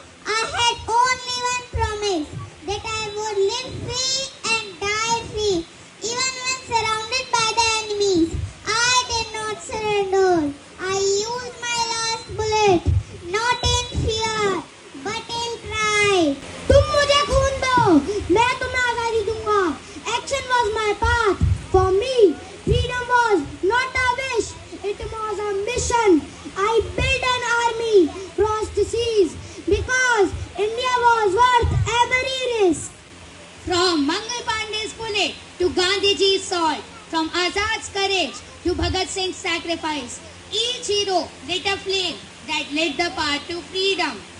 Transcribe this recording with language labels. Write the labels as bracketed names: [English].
[English] I had only one promise, that I would live free and die free. Even when surrounded by the enemies, I did not surrender. I used my last bullet, not in fear, but in pride. [Hindi] तुम मुझे खून दो, मैं तुम्हें आजादी दूंगा. [English] Action was my path. For me, freedom was not a wish, it was a mission. I built an army, crossed the seas, because India was worth every risk. From Mangal Pandey's bullet to Gandhiji's sword, from Azad's courage to Bhagat Singh's sacrifice, each hero lit a flame that lit the path to freedom.